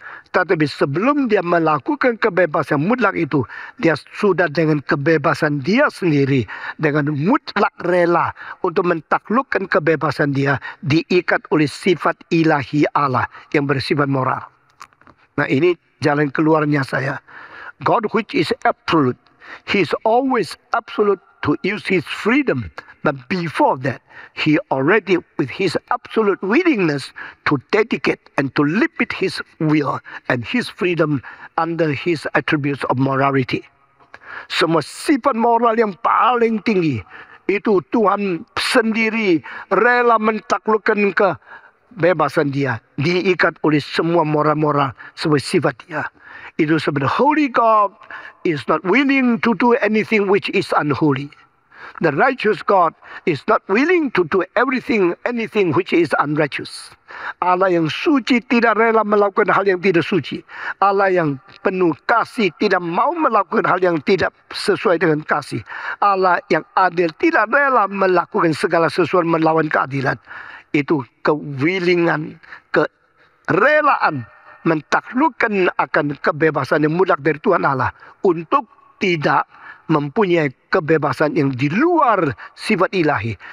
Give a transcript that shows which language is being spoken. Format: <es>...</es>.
<id>Tetapi sebelum dia melakukan kebebasan mutlak itu, dia sudah dengan kebebasan dia sendiri, dengan mutlak rela untuk mentaklukkan kebebasan dia, diikat oleh sifat ilahi Allah yang bersifat moral. Nah, ini jalan keluarnya saya.</id> <en>God which is absolute, He is always absolute to use His freedom. But before that, He already with His absolute willingness to dedicate and to limit His will and His freedom under His attributes of morality.</en> <id>Semua sifat moral yang paling tinggi itu Tuhan sendiri rela mentaklukkan kebebasan dia, diikat oleh semua moral-moral, semua sifat dia. Itu sebab</id> <en>holy God is not willing to do anything which is unholy. The righteous God is not willing to do anything which is unrighteous.</en> <id>Allah yang suci tidak rela melakukan hal yang tidak suci. Allah yang penuh kasih tidak mau melakukan hal yang tidak sesuai dengan kasih. Allah yang adil tidak rela melakukan segala sesuatu melawan keadilan. Itu kewilingan, kerelaan mentaklukkan akan kebebasan yang mutlak dari Tuhan Allah untuk tidak mempunyai kebebasan yang di luar sifat ilahi.</id>